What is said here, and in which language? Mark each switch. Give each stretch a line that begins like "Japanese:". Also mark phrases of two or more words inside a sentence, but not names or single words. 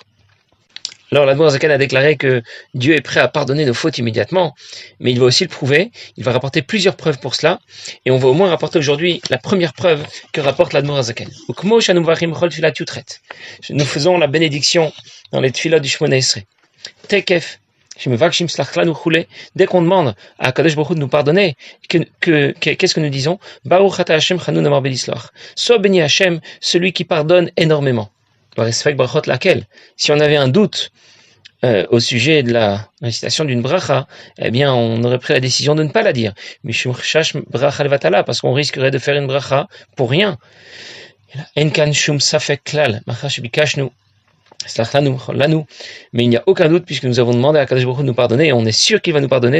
French: Alors l'Admour HaZaken a déclaré que Dieu est prêt à pardonner nos fautes immédiatement, mais il va aussi le prouver, il va rapporter plusieurs preuves pour cela, et on va au moins rapporter aujourd'hui la première preuve que rapporte l'Admour HaZaken. Nous faisons la bénédiction dans les tfilot du Shemona Esrei. Tekef, dès qu'on demande à Kadosh Baruch Hu de nous pardonner, qu'est-ce que nous disons?
Hebrew: ברוך אתה השם חנון אמר בלסלוח.
French: Sois béni Hashem, celui qui pardonne énormément. Si on avait un doute au sujet de la récitation d'une bracha, eh bien, on aurait pris la décision de ne pas la dire. Parce qu'on risquerait de faire une bracha pour rien. Mais il n'y a aucun doute puisque nous avons demandé à Kadosh Baruch Hu de nous pardonner et on est sûr qu'il va nous pardonner.